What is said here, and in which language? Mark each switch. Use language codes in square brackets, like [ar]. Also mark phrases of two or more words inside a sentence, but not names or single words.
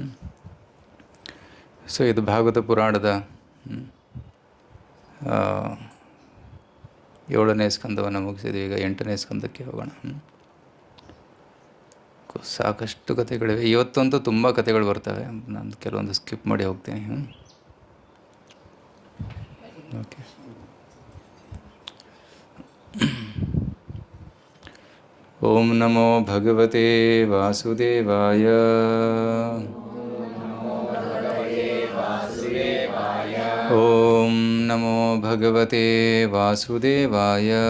[kn] ಸೊ ಇದು ಭಾಗವತ ಪುರಾಣದ 7ನೇ ಸ್ಕಂದವನ್ನು ಮುಗಿಸಿದ್ವಿ. ಈಗ 8ನೇ ಸ್ಕಂದಕ್ಕೆ ಹೋಗೋಣ. ಸಾಕಷ್ಟು ಕಥೆಗಳಿವೆ. ಇವತ್ತಂತೂ ತುಂಬ ಕಥೆಗಳು ಬರ್ತವೆ. ನಾನು ಕೆಲವೊಂದು ಸ್ಕಿಪ್ ಮಾಡಿ ಹೋಗ್ತೀನಿ. ಓಕೆ. [sa] ಓಂ ನಮೋ ಭಗವತೆ ವಾಸುದೇವಾಯ. ಓಂ ನಮೋ ಭಗವತೆ ವಾಸುದೇವಾಯ.